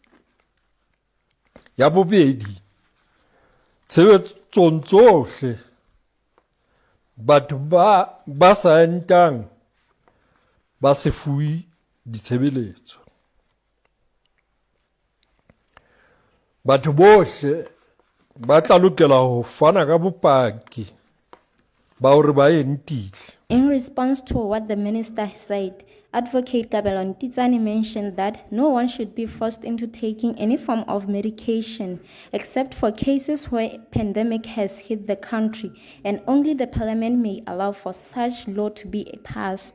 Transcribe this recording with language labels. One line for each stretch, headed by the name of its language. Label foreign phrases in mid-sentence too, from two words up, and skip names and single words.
Southern Sotho: Ya bobedi, tshebetsong tsohle batho ba sa entang ba se fuwe ditshebeletso. Batho bohle ba tla lokela ho fana ka bopaki ba hore ba entile.
English: In response to what the minister said, Advocate Kabelo Ntitsane mentioned that no one should be forced into taking any form of medication except for cases where pandemic has hit the country, and only the parliament may allow for such law to be passed.